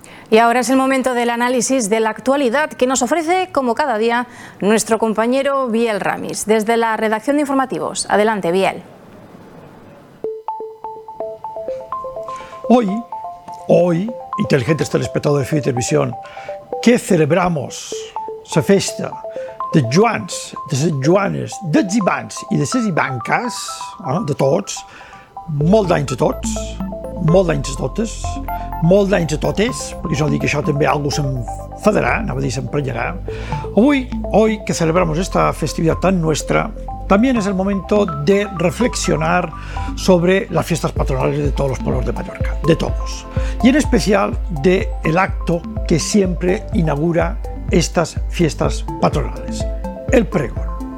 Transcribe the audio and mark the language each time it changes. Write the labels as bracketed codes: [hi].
[es] Y ahora es el momento del análisis de la actualidad que nos ofrece, como cada día, nuestro compañero Biel Ramis, desde la redacción de informativos. Adelante, Biel. Hoy, inteligentes telespectadores de FIU Televisión, ¿qué celebramos? [ca] La festa de Joans, de les Joanes, de les Ivans i de les Ivanques, de tots, molt d'anys a tots, molt d'anys a totes, molt d'anys a totes, perquè jo dic que això també algú s'enfadarà, anava a dir s'emprenyarà. [es] Avui, que celebramos esta [ca] festivitat tan nostra, [es] también es el momento de reflexionar sobre las fiestas patronales de todos los pueblos de Mallorca, de todos. Y en especial del acto que siempre inaugura estas fiestas patronales, el pregón.